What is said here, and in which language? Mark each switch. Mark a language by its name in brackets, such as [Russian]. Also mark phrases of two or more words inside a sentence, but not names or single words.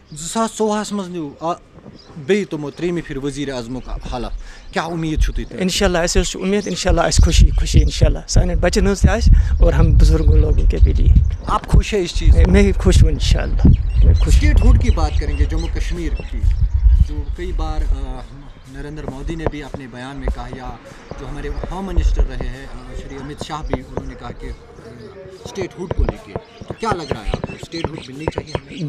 [Kashmiri] 2014 منٛز نیوٗ بیٚیہِ تِمو ترٛیٚیِمہِ پھِرِ وزیٖر اعظمُک حلف، کیٛاہ اُمیٖد چھُو تُہۍ؟ اِنشاء اللہ اَسہِ حظ چھُ اُمید اِنشاء اللہ آسہِ خوشی اِنشاء اللہ سانٮ۪ن بَچَن ہٕنٛز تہِ آسہِ [Urdu] اور ہم بزرگوں لوگوں کے بھی لیے۔ آپ خوش ہیں اس چیز سے؟ میں خوش ہوں انشاء اللہ، میں خوش۔ اسٹیٹ ہوڈ کی بات کریں گے جموں کشمیر کی، جو کئی بار نریندر مودی نے بھی اپنے بیان میں کہا، یا جو ہمارے [English] home minister [Urdu] رہے ہیں شری امت شاہ بھی، انہوں نے کہا کہ اسٹیٹ ہوڈ کو لے کے، تو کیا لگ رہا ہے آپ کو اسٹیٹ ہوڈ ملنی چاہیے ہمیں؟